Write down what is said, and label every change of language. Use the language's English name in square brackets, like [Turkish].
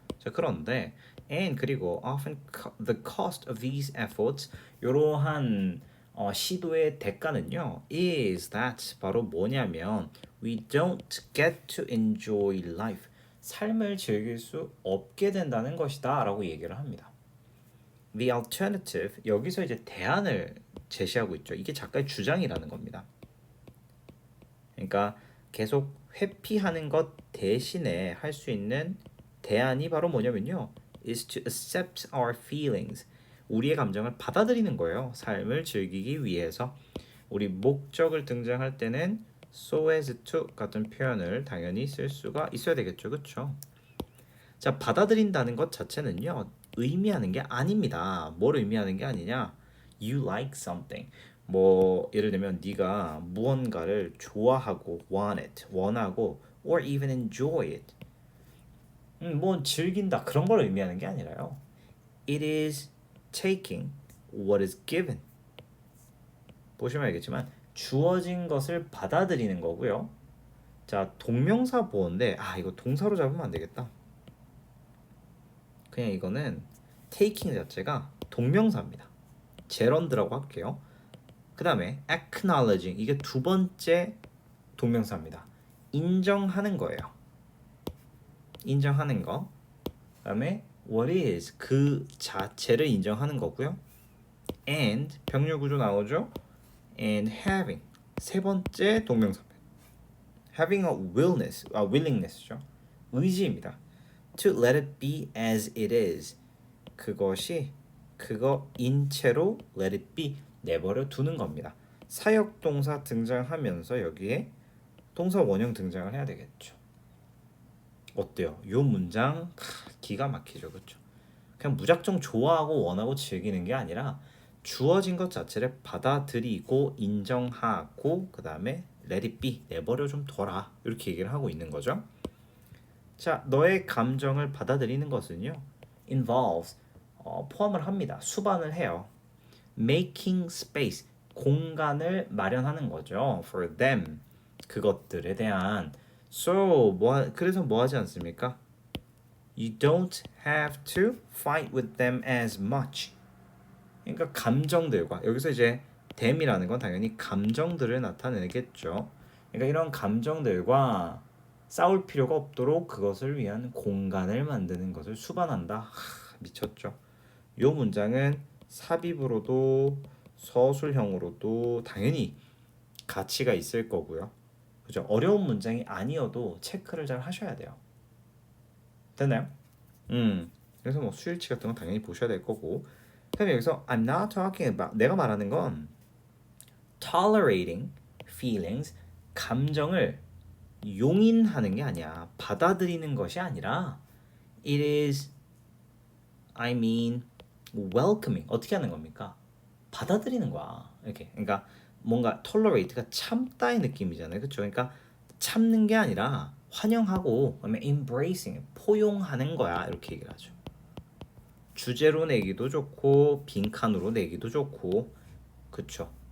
[Korean] 자, 그런데 and 그리고 [English] often the cost of these efforts [Korean] 이러한 시도의 대가는요 is that 바로 뭐냐면 [English] we don't get to enjoy life [Korean] 삶을 즐길 수 없게 된다는 것이다 라고 얘기를 합니다. [English] The alternative [Korean] 여기서 이제 대안을 제시하고 있죠. 이게 작가의 주장이라는 겁니다. 그러니까 계속 회피하는 것 대신에 할 수 있는 대안이 바로 뭐냐면요. [English] is to accept our feelings. [Korean] 우리의 감정을 받아들이는 거예요. 삶을 즐기기 위해서. 우리 목적을 등장할 때는 so as to 같은 표현을 당연히 쓸 수가 있어야 되겠죠. 그렇죠? 자, 받아들인다는 것 자체는요. 의미하는 게 아닙니다. 뭘 의미하는 게 아니냐? [English] You like something. [Korean] 뭐 예를 들면 네가 무언가를 좋아하고 [English] want it, [Korean] 원하고 [English] or even enjoy it. [Korean] 뭐 즐긴다 그런 걸 의미하는 게 아니라요. [English] It is taking what is given. [Korean] 보시면 알겠지만 주어진 것을 받아들이는 거고요. 자, 동명사 보어인데 이거 동사로 잡으면 안 되겠다. 그냥 이거는 taking 자체가 동명사입니다. 제런드라고 할게요. 그 다음에 acknowledging 이게 두 번째 동명사입니다. 인정하는 거예요. 인정하는 거. 그 다음에 what is 그 자체를 인정하는 거고요. and 병렬 구조 나오죠. and having 세 번째 동명사입니다. having a willingness죠. 의지입니다. [English] to let it be as it is [Korean] 그것이 그거인 채로 [English] let it be [Korean] 내버려 두는 겁니다. 사역동사 등장하면서 여기에 동사 원형 등장을 해야 되겠죠. 어때요? 이 문장 기가 막히죠, 그렇죠? 그냥 무작정 좋아하고 원하고 즐기는 게 아니라 주어진 것 자체를 받아들이고 인정하고 그 다음에 [English] let it be, [Korean] 내버려 좀 둬라. 이렇게 얘기를 하고 있는 거죠. 자, 너의 감정을 받아들이는 것은요. involves, 포함을 합니다. 수반을 해요. making space, 공간을 마련하는 거죠. [English] for them, [Korean] 그것들에 대한. So, 그래서 뭐 하지 않습니까? [English] You don't have to fight with them as much. [Korean] 그러니까 감정들과, 여기서 이제 them이라는 건 당연히 감정들을 나타내겠죠. 그러니까 이런 감정들과 싸울 필요가 없도록 그것을 위한 공간을 만드는 것을 수반한다. 미쳤죠. 이 문장은 삽입으로도 서술형으로도 당연히 가치가 있을 거고요. 그죠? 어려운 문장이 아니어도 체크를 잘 하셔야 돼요. 됐나요? 그래서 뭐 수일치 같은 건 당연히 보셔야 될 거고. 그다음에 여기서 [English] I'm not talking about, [Korean] 내가 말하는 건 [English] tolerating feelings, [Korean] 감정을 용인하는 게 아니야. 받아들이는 것이 아니라 [English] it is, I mean, welcoming. [Korean] 어떻게 하는 겁니까? 받아들이는 거야. 이렇게. 그러니까 뭔가 tolerate가 참다의 느낌이잖아요. 그렇죠? 그러니까 참는 게 아니라 환영하고 그다음에 embracing, 포용하는 거야. 이렇게 얘기를 하죠. 주제로 내기도 좋고 빈칸으로 내기도 좋고 그쵸?